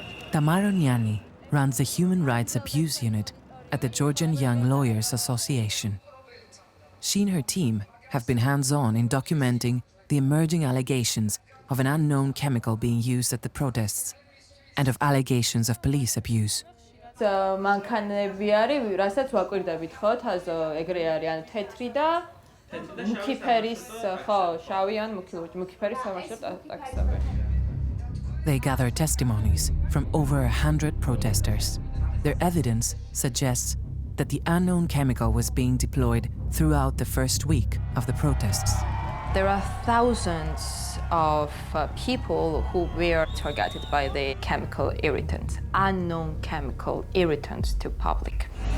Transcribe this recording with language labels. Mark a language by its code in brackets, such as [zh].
[en] Tamara Niani runs the Human Rights Abuse Unit at the Georgian Young Lawyers Association. She and her team have been hands-on in documenting the emerging allegations of an unknown chemical being used at the protests and of allegations of police abuse. [ka] მანქანები არის, რასაც ვაკვირდებით, ხო, თაზო ეგრე არის, ან თეთრი და მუქი ფერის, ხო, შავი ან მუქი ფერის სამარშრუტო ტაქსები. [en] They gather testimonies from over 100 protesters. Their evidence suggests that the unknown chemical was being deployed throughout the first week of the protests. There are thousands of people who were targeted by the chemical irritants, unknown chemical irritants to public.